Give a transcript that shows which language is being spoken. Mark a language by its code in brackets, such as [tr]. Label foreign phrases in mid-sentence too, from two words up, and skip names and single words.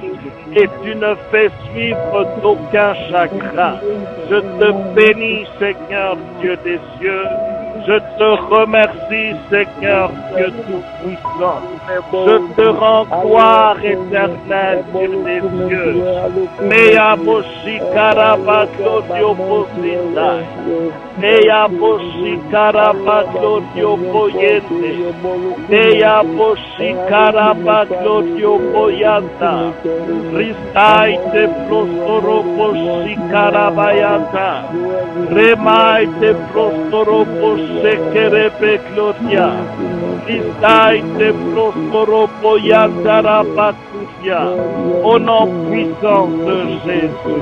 [fr] Et tu ne fais suivre d'aucun chagrin. Je te bénis, Seigneur Dieu des cieux. Je te remercie, Seigneur Dieu Tout-Puissant. Je te rends gloire éternelle, Dieu des cieux. Mea Boshi Karabaklo Dioposita. Mea Boshi Karabaklo Diopoyente. Mea Boshi Karabaklo Diopoyanta. Ristaite Prostoro Boshi Karabayanta. Remaite Prostoro Boshi Sekerebe Gloria, Listaite Prostoropo Yantarabakutia, au nom puissant de Jésus.